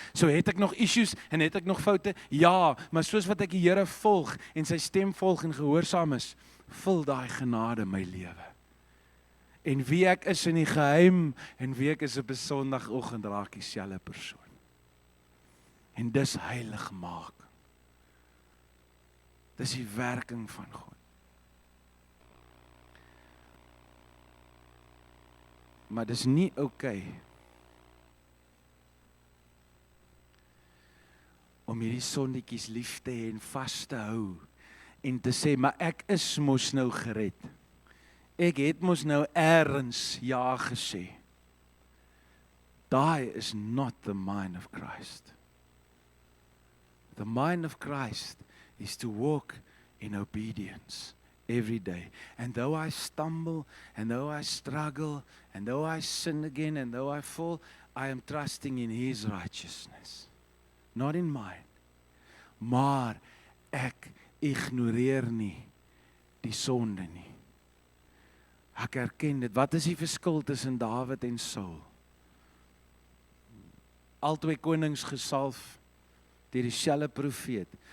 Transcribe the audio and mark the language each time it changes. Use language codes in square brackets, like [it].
[af] So het ek nog issues, en het ek nog foute? Ja, maar soos wat ek die Here volg, en sy stem volg en gehoorsaam is, vul daai genade my lewe. En wie ek is in die geheim, en wie ek is op 'n Sondagoggend raak dieselfde persoon. En dis heilig maak. Dis die werking van God. Maar dis nie oukei om hierdie sondetjies lief te hê en vas te hou en te sê, maar ek is mos nou gered. Ek het mos nou ergens ja gesê. Daai is [en] not the mind of Christ. The mind of Christ is to walk in obedience every day. And though I stumble, and though I struggle, and though I sin again, and though I fall, I am trusting in His righteousness. Not in mine. [af] Maar ek ignoreer nie die sonde nie. Ek erken dit. Wat is die verskil tussen Dawid en Saul? Albei konings gesalf deur dieselfde profeet.